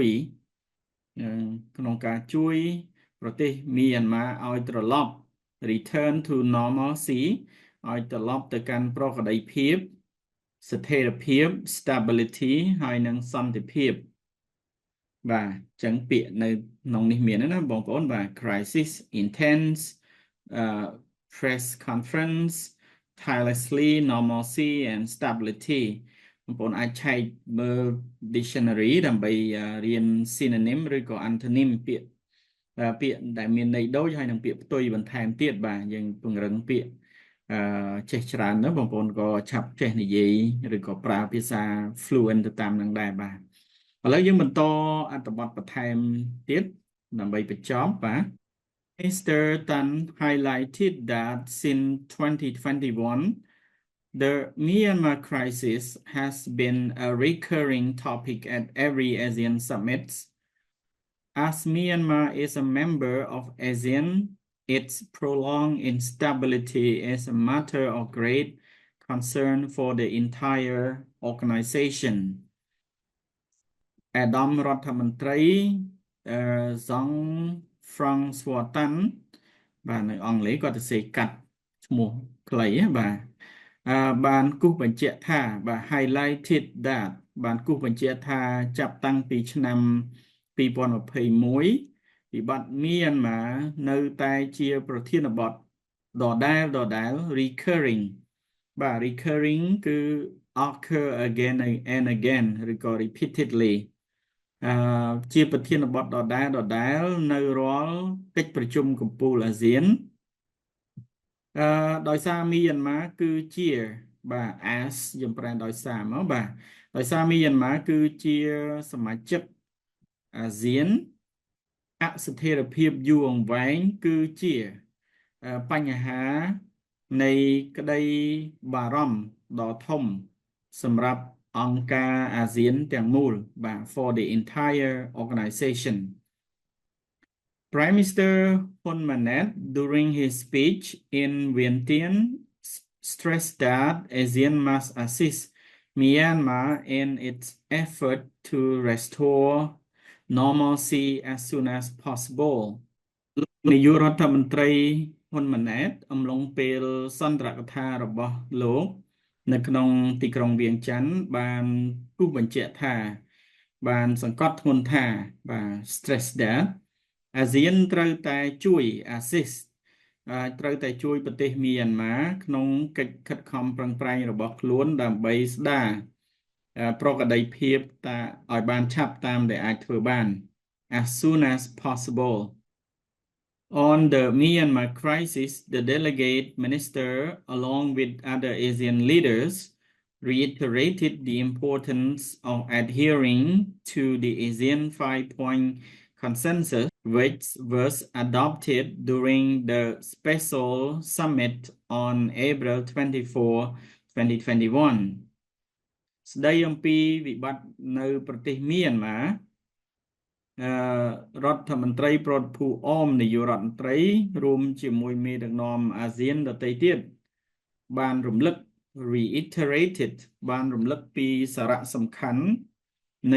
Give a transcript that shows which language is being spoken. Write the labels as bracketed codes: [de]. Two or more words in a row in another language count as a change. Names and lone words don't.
[km] ក្នុងការជួយប្រទេសមីយ៉ាន់ម៉ាឲ្យត្រឡប់ [en] return to normalcy [km] ឲ្យត្រឡប់ទៅកាន់ប្រក្រតីភាពស្ថិរភាព stability ហើយ និងសន្តិភាពបាទចឹងពាក្យនៅក្នុងនេះមានណាបងប្អូនបាទ [en] crisis intense press conference tirelessly normalcy and stability [km] បងប្អូនអាចឆែកមើល dictionary ដើម្បីរៀន synonym ឬក៏ antonym ពាក្យដែលមានន័យដូចហើយនឹងពាក្យផ្ទុយបន្ថែមទៀតបាទយើងពង្រឹងពាក្យចេះច្រើនណាស់បងប្អូនក៏ឆាប់ចេះនិយាយឬក៏ប្រើភាសា fluent ទៅតាមនឹងដែរបាទឥឡូវយើងបន្តអត្ថបទបន្ថែមទៀតដើម្បីបញ្ចប់បាទ Mr. [en] Tan highlighted that since 2021, the Myanmar crisis has been a recurring topic at every ASEAN summit. as Myanmar is a member of ASEAN, its prolonged instability is a matter of great concern for the entire organization. [km] អាដាមរដ្ឋមន្ត្រីសង់ហ្វ្រង់ស្វ័រតាន់បាទនៅអង់គ្លេសគាត់ទៅសេកាត់ឈ្មោះខ្លី បាទបានគូសបញ្ជាក់ថាបាទ [en] highlighted that [km] បានគូសបញ្ជាក់ថាចាប់តាំងពីឆ្នាំ2021វិបត្តិមានមកនៅតែជាប្រធានបទដដែល recurring បាទ recurring គឺ [en] occur again and again [km] ឬក៏ repeatedly ជាប្រធានបទដដែលនៅរាល់កិច្ចប្រជុំកំពូលអាស៊ាន ដោយសារមីយ៉ាន់ម៉ាគឺជាបាទ as យើងប្រែដោយសារមកបាទដោយសារមីយ៉ាន់ម៉ាគឺជាសមាជិកអាស៊ានអស្ថិរភាពយូរអង្វែងគឺជាបញ្ហានៃក្តីបារម្ភដ៏ធំសម្រាប់អង្គការអាស៊ានទាំងមូលបាទ [en] for the entire organization. Prime Minister Hun Manet during his speech in Vientiane stressed that ASEAN must assist Myanmar in its effort to restore normalcy as soon as possible. [km] នាយករដ្ឋមន្ត្រីហ៊ុនម៉ាណែតអំឡុងពេលសន្ទរកថារបស់លោកនៅក្នុង ទីក្រុងវៀងច័ន្ទបានគូសបញ្ជាក់ថាបានសង្កត់ធ្ងន់ថាបាទ [en] stress that [km] អាស៊ានត្រូវតែជួយ assist ត្រូវតែជួយប្រទេសមីយ៉ាន់ម៉ាក្នុងកិច្ចខិតខំប្រឹងប្រែងរបស់ខ្លួនដើម្បីស្ដារប្រក្រតីភាពឲ្យបានឆាប់តាមដែលអាចធ្វើបាន [en] as soon as possible. On the Myanmar crisis, the delegate minister, along with other ASEAN leaders, reiterated the importance of adhering to the ASEAN 5-point consensus, which was adopted during the special summit on April 24, 2021. [km] ស្ដីអំពីវិបត្តិនៅប្រទេសមីយ៉ាន់ម៉ារដ្ឋមន្ត្រីប្រតិភូអមនាយករដ្ឋមន្ត្រីរួមជាមួយ មេដឹកនាំអាស៊ានដទៃទៀតបានរំលឹក reiterated បានរំលឹកពីសារៈសំខាន់នៃ